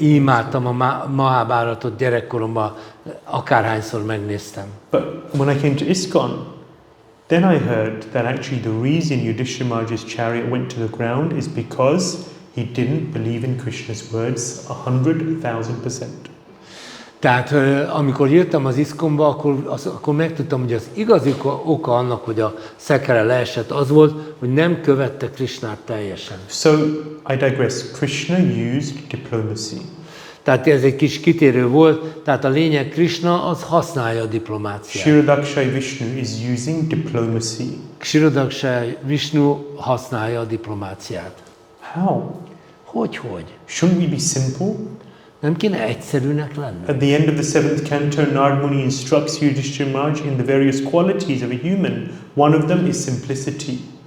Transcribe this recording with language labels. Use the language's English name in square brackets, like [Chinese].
[Hungarian] Imádtam a Mahabharatot gyerekkoromban, akárhányszor megnéztem. [English] But when I came to ISKCON, then I heard that actually the reason Yudhishthira Maharaj's chariot went to the ground is because he didn't believe in Krishna's words 100,000%. [Hungarian] Tehát amikor jöttem az ISKCON-ba, akkor megtudtam, hogy az igazi oka annak, hogy a szekere leesett, az volt, hogy nem követte Krishnát teljesen. [English] So I digress. Krishna used diplomacy. [Hungarian] Tehát ez egy kis kitérő volt, tehát a lényeg, Krishna az használja a diplomáciát. [English] Kshirodakshai Vishnu is using diplomacy. [Hungarian] Kshirodakshai Vishnu használja a diplomáciát. [English] How? [Hungarian] Hogy? [English] Shouldn't we be simple? [Hungarian] Nem kéne egyszerűnek lenni? [English] At the end of the seventh canto, Narad Muni instructs Yudhishthira Maharaj in the various qualities of a human. One of them is simplicity.